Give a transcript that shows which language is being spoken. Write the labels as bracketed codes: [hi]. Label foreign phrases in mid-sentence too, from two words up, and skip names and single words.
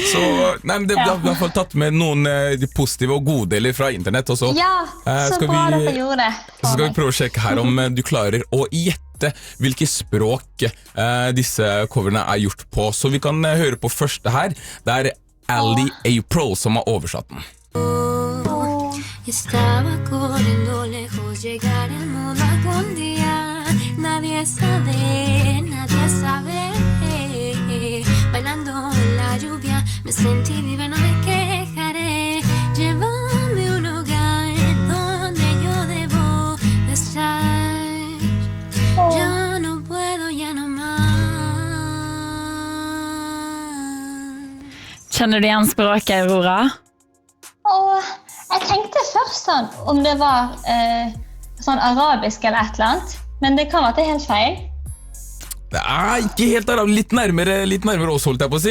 [no] Så, nei, men det har I hvert fall tatt med noen positive og gode deler fra internett. Og så, så bra dere gjorde det. Så skal vi prøve å sjekke her om du klarer å gjette hvilke språk disse coverene gjort på. Så vi kan høre på første her. Det Ali April som har oversatt den. [es] Estaba corriendo lejos, llegar el mundo algún día. Nadie sabe, bailando en la lluvia. Me sentí viva, no me quejaré. Llévame a un hogar donde yo debo de estar. Yo no puedo ya no más. [no] Kjenner du igjen språket, Aurora? Jeg tenkte først sånn, om det var sånn arabisk eller et eller annet, men det kan være at det helt feil. Det ikke helt arabisk, litt nærmere også, holdt jeg på å si.